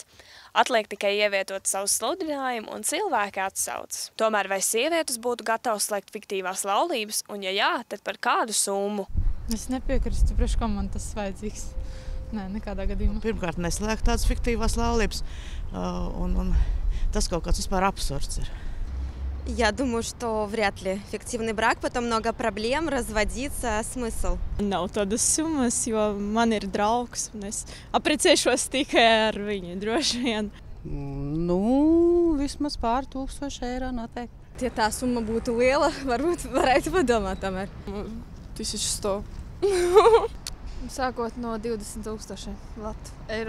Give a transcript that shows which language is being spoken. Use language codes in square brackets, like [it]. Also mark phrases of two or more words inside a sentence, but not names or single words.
[lv] Atliek tikai ievietot savu sludinājumu un cilvēki atsaucas. Tomēr vai sievietes būtu gatavas slēgt fiktīvās laulības, un ja jā, tad par kādu summu? Es nepiekrīstu, priekš kam man tas vajadzīgs. Nē, nekādā gadījumā. Pirmkārt, neslēgt tādas fiktīvās laulības, un tas kaut kāds vispār absurds ir. [ru] Я думаю, что вряд ли фиктивный брак, потом много проблем, разводиться, смысл. [lv] Nav tādas summas, jo man ir draugs, un es aprecēšos tikai ar viņu droši vien. Vismaz pār 1000 eiro noteikti. Ja tā summa būtu liela, varbūt varētu padomāt tomēr. 1100. Sākot no 20 000 eiro.